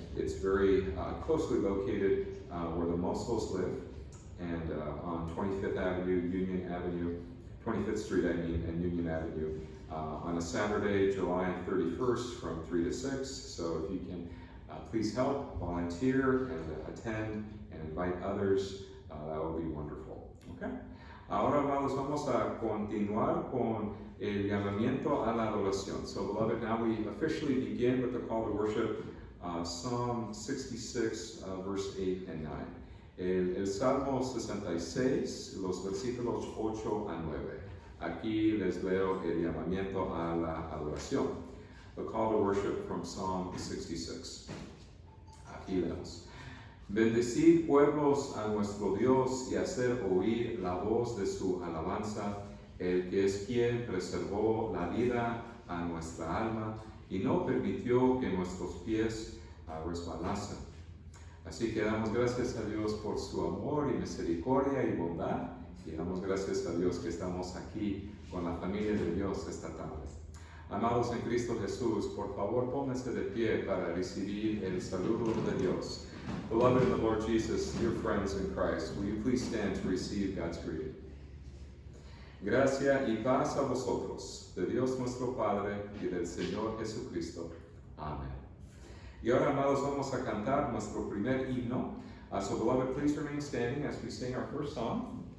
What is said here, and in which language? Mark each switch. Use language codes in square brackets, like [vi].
[en] It's very closely located where the Mozos live, and on 25th Avenue, 25th Street, and Union Avenue, on a Saturday, July 31st from 3 to 6. So if you can please help, volunteer, and attend, and invite others, that would be wonderful. Okay? [es] Ahora, amados, vamos a continuar con el llamamiento a la adoración. [en] So, beloved, now we officially begin with the call to worship, Psalm 66, verse 8 and 9. [es] El Salmo 66, los versículos 8 a 9. Aquí les leo el llamamiento a la adoración. [en] The call to worship from Psalm 66. [es] Aquí leemos. Bendecid pueblos a nuestro Dios y hacer oír la voz de su alabanza, el que es quien preservó la vida a nuestra alma y no permitió que nuestros pies resbalasen. Así que damos gracias a Dios por su amor y misericordia y bondad, y damos gracias a Dios que estamos aquí con la familia de Dios esta tarde. Amados en Cristo Jesús, por favor pónganse de pie para recibir el saludo de Dios. [en] Beloved in the Lord Jesus, dear friends in Christ, will you please stand to receive God's greeting? [es] Gracia y paz a vosotros, de Dios nuestro Padre y del Señor Jesucristo. Amén. Y ahora, amados, vamos a cantar nuestro primer himno. [en] So, beloved, please remain standing as we sing our first song.